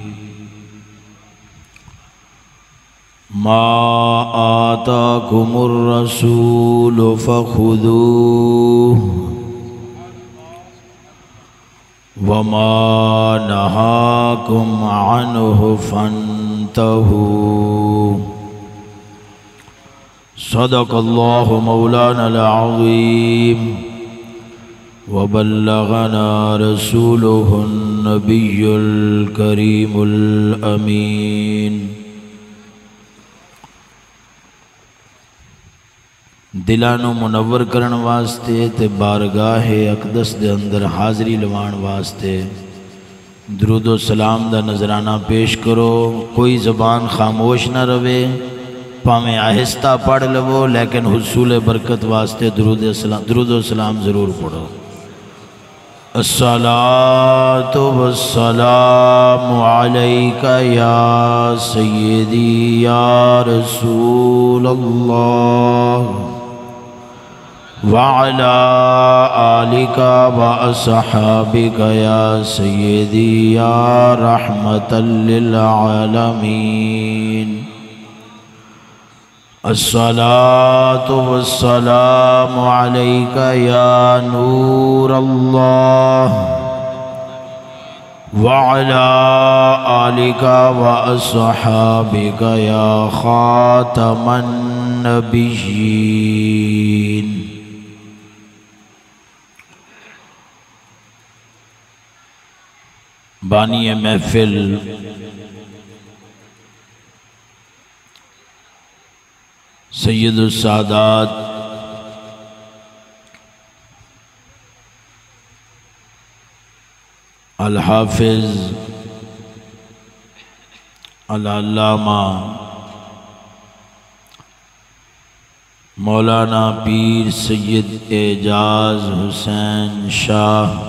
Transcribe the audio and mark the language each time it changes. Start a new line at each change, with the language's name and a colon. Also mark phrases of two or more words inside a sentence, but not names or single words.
Arabic: ما آتاكم الرسول فخذوه وما نهاكم عنه فانتهوا. صدق الله مولانا العظيم وبلغنا رسوله النبي الكريم الأمين.
Punjabi: دلانو منور کرن واسطے تے بارگاہ اقدس دے اندر حاضری لوان واسطے درود و سلام دا نذرانہ پیش کرو. کوئی زبان خاموش نہ روے، پاویں آہستہ پڑھ لو لیکن حصول برکت واسطے درود و سلام ضرور پڑھو.
Arabic: الصلاة والسلام علیکہ یا سیدی یا رسول اللہ وعلى آلك وأصحابك يا سيدي يا رحمة للعالمين. الصلاة والسلام عليك يا نور الله وعلى آلك وأصحابك يا خاتم النبيين.
Urdu: بانی محفل سید السادات الحافظ العلامہ مولانا پیر سید اعجاز حسین شاہ